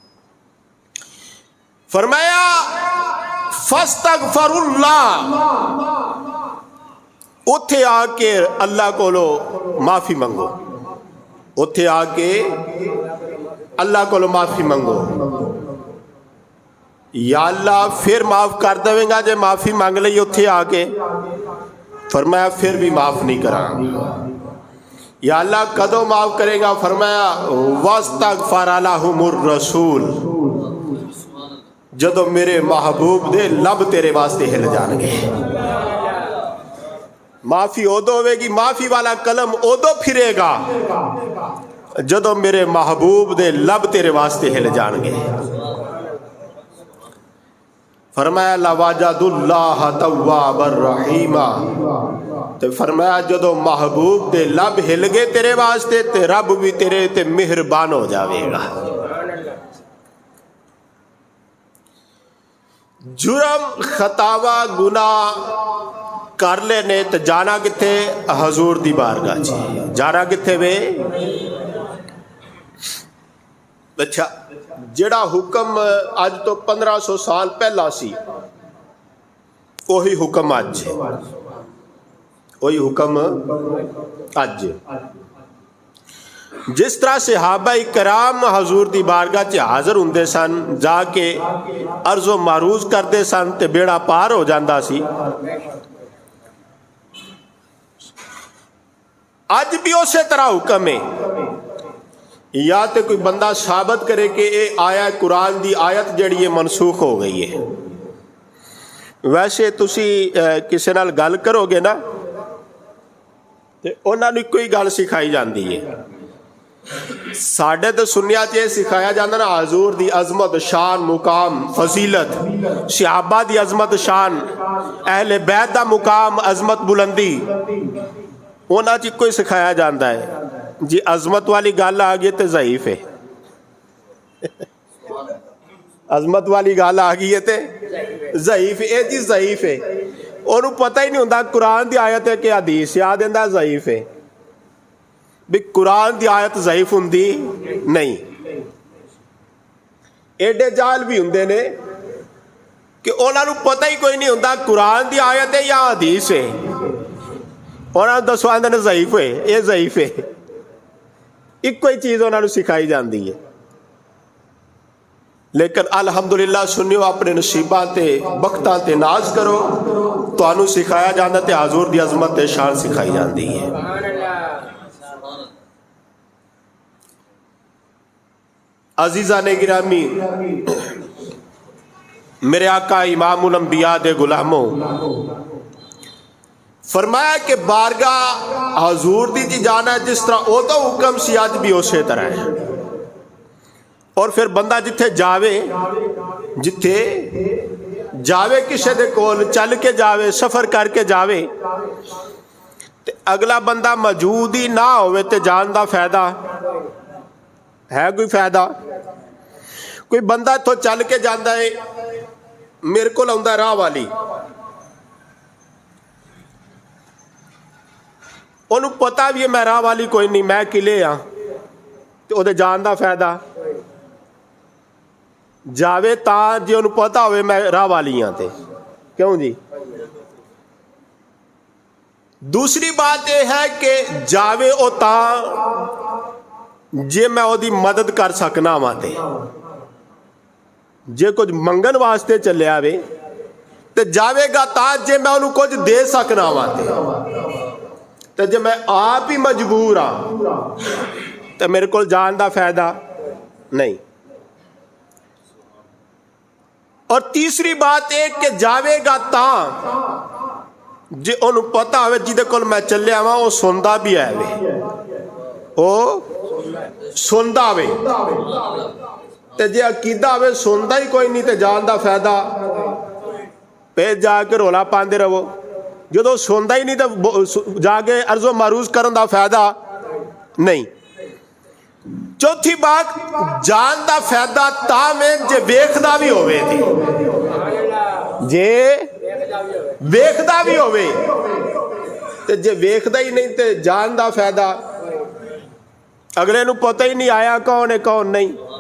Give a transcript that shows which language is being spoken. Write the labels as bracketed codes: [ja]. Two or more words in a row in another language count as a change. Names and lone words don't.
[pa] فرمایا [ar] فاستغفر اللہ, [pa] اتھے آ کے اللہ کو لو معافی منگو. اتھے آ کے اللہ کو معافی منگو. یا اللہ پھر معاف کر دیں گا جے معافی مانگ لئی اتھے آ کے. فرمایا پھر بھی معاف نہیں کراں. یا اللہ کدوں معاف کرے گا؟ [ar] فرمایا واستغفر لہم الرسول, [pa] جدو میرے محبوب دے لب تیرے واسطے ہل جان گے. معافی ادو ہوئے گی, معافی والا قلم ادو پھرے گا جدو میرے محبوب دے لب تیرے واسطے ہل جان گے. [ar] فرمایا لَوَجَدُ اللَّهَ تَوَّابًا رَحِيمًا. [pa] تو فرمایا جدو محبوب دے لب ہل گئے تیرے واسطے تے رب بھی تیرے تے مہربان ہو جاوے گا. جرم خطاوا گناہ کر لینے تو جانا کتے حضور دی بارگاہ چی. جانا کتے وے؟ اچھا جڑا حکم آج تو 1500 سال پہلا سی وہی حکم آج ہے. وہی حکم آج. جس طرح صحابہ کرام حضور دی بارگاہ چ حاضر ہوندے سن, جا کے عرض و معروض کردے سن تے بیڑا پار ہو جاندا سی, [ur] آج بھی اسی طرح حکم ہے. [pa] یا تے کوئی بندہ ثابت کرے کہ اے آیا قرآن دی آیت جڑی ہے منسوخ ہو گئی ہے. ویسے تسی کسی نال گل کرو گے نا تے انہاں نوں کوئی گل سکھائی جاندی ہے. ساڈے تے سنیا تے سکھایا جاندا نا حضور دی عظمت شان مقام فضیلت, صحابہ دی عظمت شان, اہل بیت دا مقام عظمت بلندی, انہاں چ کوئی سکھایا جاندا ہے. جی عظمت والی گل آ گئی تے ضعیف ہے. عظمت والی گل آ گئی ہے تے ضعیف ہے. اے جی ضعیف ہے, انہوں پتہ ہی نہیں ہوندا قرآن دی آیت ہے کہ حدیث, یاد دیندا ضعیف ہے. بھی قرآن دی آیت ضعیف ہوندی نہیں. ایڈے جال بھی ہوندے نے کہ انہاں نوں پتہ ہی کوئی نہیں ہوندا قرآن دی آیت ہے یا حدیث ہے. انہاں نوں دسو آندے نے ضعیف ہے, یہ ضعیف ہے. ایک کوئی چیز انہاں نوں سکھائی جاندی ہے. لیکن الحمدللہ سنیو اپنے نصیباں تے بختاں تے ناز کرو, تانوں سکھایا جاندا تے حضور دی عظمت تے شان سکھائی جاندی ہے. عزیزان گرامی, میرے آقا امام الانبیاء دے غلاموں, فرمایا کہ بارگاہ حضور دی جی جانا جس طرح او تو حکم سی آج بھی اسی طرح ہے. اور پھر بندہ جتھے جاوے کسے دے کول چل کے جاوے, سفر کر کے جاوے, تے اگلا بندہ موجود ہی نہ ہوئے تے جان دا فائدہ ہے؟ کوئی فائدہ؟ کوئی بندہ تو چل کے جاندا ہے, میرے کو لاؤندا راہ والی, انہوں پتا بھی ہے میں راہ والی کوئی نہیں, میں قلعے ہاں, تو وہ جان دا فائدہ جاوے تا جی انہوں پتا ہوئے میں راہ والی ہاں تے کیوں جی. دوسری بات یہ ہے کہ جاوے او تا جے میں او دی مدد کر سکنا ہاں تے, جے کچھ منگن واسطے چلے آوے تے جاوے گا تا جے میں انہوں کچھ دے سکنا ہاں تے جے میں آپ ہی مجبور ہاں تے میرے کو جان دا فائدہ نہیں. اور تیسری بات ایک کہ جاوے گا تاں جے انہوں پتا ہوئے جیدے کل میں چلے آواں وہ سندا بھی ہے وے وہ سندا وے تے جے عقیدہ ہوئے سندا ہی کوئی نہیں تے جان دا فائدہ پہ جا کے رولا پاندے رہو. جدو سندا ہی نہیں تے جا کے عرض و معروض کرن دا فائدہ نہیں. چوتھی بات جان دا فائدہ تا میں جے ویکھدا بھی ہوئے تھی جے ویکھدا بھی ہوئے تے جے ویکھدا ہی نہیں تے جان دا فائدہ اگلے نو پتہ ہی نہیں آیا کون ہے کون نہیں.